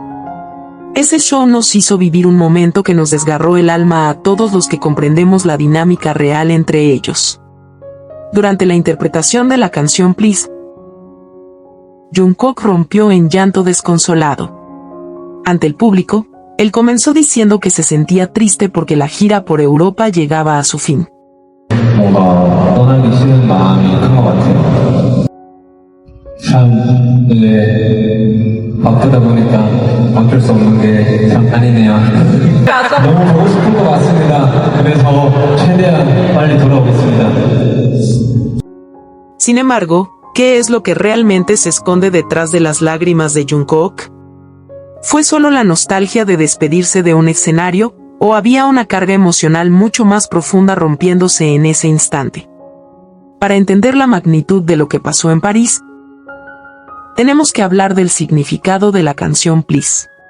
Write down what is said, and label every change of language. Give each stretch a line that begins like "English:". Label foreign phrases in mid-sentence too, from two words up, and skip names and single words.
Spanish: Ese show nos hizo vivir un momento que nos desgarró el alma a todos los que comprendemos la dinámica real entre ellos. Durante la interpretación de la canción Please, Jungkook rompió en llanto desconsolado. Ante el público, él comenzó diciendo que se sentía triste porque la gira por Europa llegaba a su fin.
Korean: 바쁘다 보니까 어쩔 수 없는 게 참 아니네요. 너무 보고 싶은 것 같습니다. 그래서 최대한 빨리 돌아오겠습니다.
Spanish: Sin embargo, ¿qué es lo que realmente se esconde detrás de las lágrimas de Jungkook? ¿Fue solo la nostalgia de despedirse de un escenario, o había una carga emocional mucho más profunda rompiéndose en ese instante? Para entender la magnitud de lo que pasó en París, tenemos que hablar del significado de la canción Please.